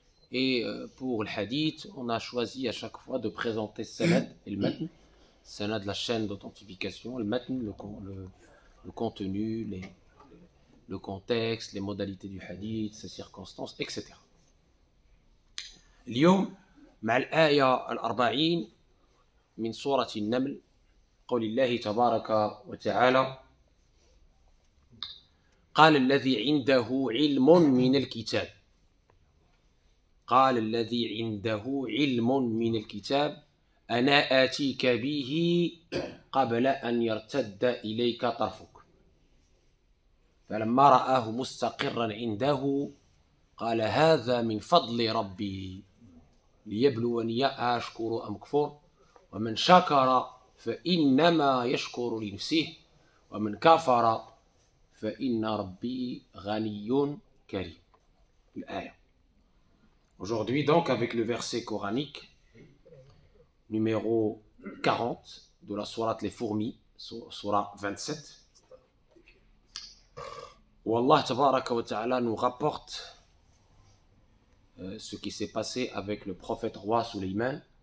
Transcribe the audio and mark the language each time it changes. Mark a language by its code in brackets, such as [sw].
[fr] Et pour le hadith, on a choisi à chaque fois de présenter Sanad et le Matn, Sanad, la chaîne d'authentification, le Matn, le contenu, le contexte, les modalités du hadith, ses circonstances, etc. [ar] اليوم مع الآية 40 من سورة النمل، قول الله تبارك وتعالى: قال الذي عنده علم من الكتاب، قال الذي عنده علم من الكتاب أنا آتيك به قبل أن يرتد إليك طرفك فلما رآه مستقرا عنده قال هذا من فضل ربي ليبلوني أشكر أم أكفر ومن شكر فإنما يشكر لنفسه ومن كفر فإن ربي غني كريم. الآية. [fr] Aujourd'hui donc avec le verset coranique numéro 40 de la sourate Les Fourmis, sourate 27, où Allah [ar] tabaraka wa ta'ala [fr] nous rapporte ce qui s'est passé avec le prophète roi Sulayman.